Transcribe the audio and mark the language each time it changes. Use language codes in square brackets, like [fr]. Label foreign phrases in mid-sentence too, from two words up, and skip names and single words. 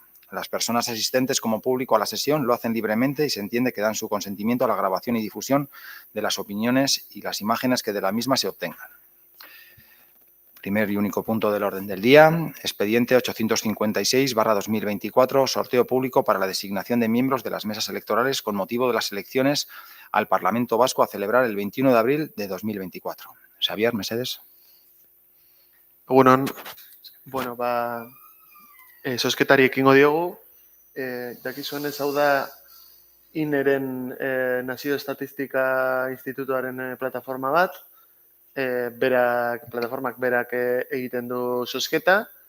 [es] Las personas asistentes como público a la sesión lo hacen libremente y se entiende que dan su consentimiento a la grabación y difusión de las opiniones y las imágenes que de la misma se obtengan. Primer y único punto del orden del día, expediente 856/2024, sorteo público para la designación de miembros de las mesas electorales con motivo de las elecciones al Parlamento Vasco a celebrar el 21 de abril de 2024. [eu] Xavier, Mesedes. Bueno, zozketari ekingo diogu. Dakizuenez, hau da INEren Nazio Estatistika Institutuaren plataforma bat. Plataformak berak egiten du zozketa.